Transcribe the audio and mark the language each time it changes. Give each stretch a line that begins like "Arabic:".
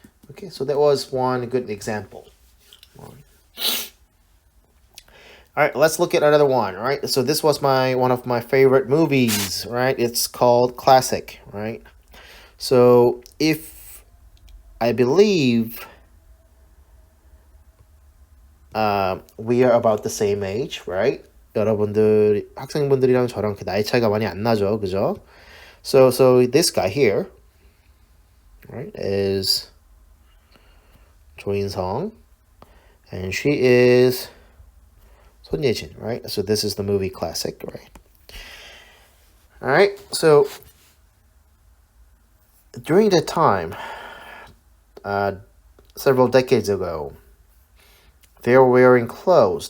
English: Okay, so that was one good example. All right, let's look at another one, right? So this was one of my favorite movies, right? It's called Classic, right? So if I believe we are about the same age, right?
Korean: 여러분들 학생분들이랑 저랑 그 나이 차이가 많이 안 나죠, 그죠?
English: So this guy here, right, is 조인성, and she is 손예진, right? So this is the movie classic, right? All right. So during that time, several decades ago, they're wearing clothes.